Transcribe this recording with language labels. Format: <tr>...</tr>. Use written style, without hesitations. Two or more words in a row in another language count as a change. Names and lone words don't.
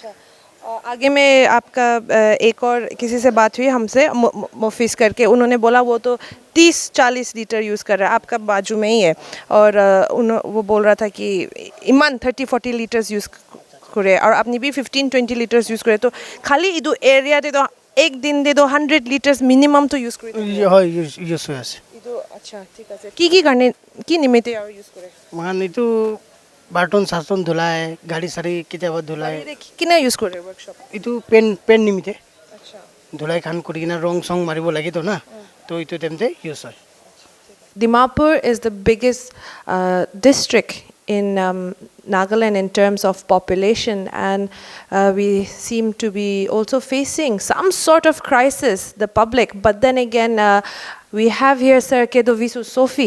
<hi>आगे में आपका एक और किसी से बात हुई हमसे मोफिस करके, उन्होंने बोला वो तो 30-40 लीटर यूज़ कर रहा है, आपका बाजू में ही है, और वो बोल रहा था कि ईमान 30-40 लीटर्स यूज़ करे और आपने भी 15-20 लीटर्स यूज़ करे, तो खाली इधर एरिया दे दो एक दिन दे दो 100 लीटर्स मिनिमम तो यूज़ करे</hi> <as>হয় ইউজ হৈ আছে।</as> <hi>इधर। अच्छा ठीक है,</hi> <as>কি কাৰণে কি নিমিত্তে আৰু</as> <hi>यूज़ करे?</hi> <as>মান এইটো বাৰ্টন চাৰ্টন ধুলাই গাড়ী চাড়ী কেতিয়াবা ধুলাই</as> <hi>কিনা यूज़ करे वर्कशॉप?</hi> <as>এইটো পেন নিমিতে</as> <hi>अच्छा</hi> <as>ধুলাই খান কৰি কিনে ৰং চং মাৰিব লাগেতো না, তো এইটো টাইমতে ইউজ হয়।</as> <en>Dimapur is the biggest district in Nagaland in terms of population, and we seem to be also facing some sort of crisis, the public. But then again, we have here Sir Kedovisu Sophie.</en>